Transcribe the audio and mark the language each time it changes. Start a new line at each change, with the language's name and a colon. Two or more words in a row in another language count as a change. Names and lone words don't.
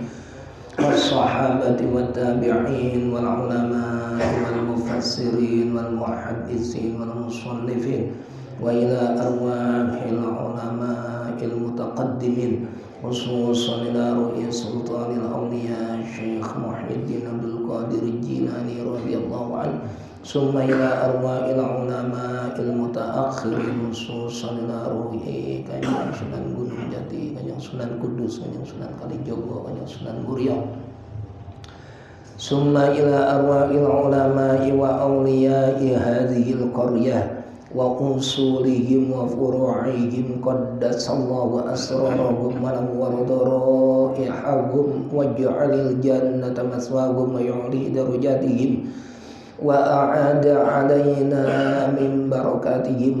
Arabic: والصحابة والتابعين والعلماء والمفسرين والمحدثين والمصنفين وإلى أرواح العلماء المتقدمين خصوصا إلى رؤية سلطان الأولياء الشيخ محي الدين عبد القادر الجيلاني رضي الله عنه ثم إلى أرواح العلماء المتأخرين خصوصا إلى رؤية Kanjeng Sunan Gunung Jati, Kanjeng Sunan Kudus, Kanjeng Sunan Kalijogo, Kanjeng Sunan Muria. ثم إلى أرواح العلماء وأولياء هذه القرية وأصولهم وفروعهم قدس الله أسرارهم ونور ضرائحهم واجعل الجنة مثواهم ويعلي درجاتهم وأعاد علينا من بركاتهم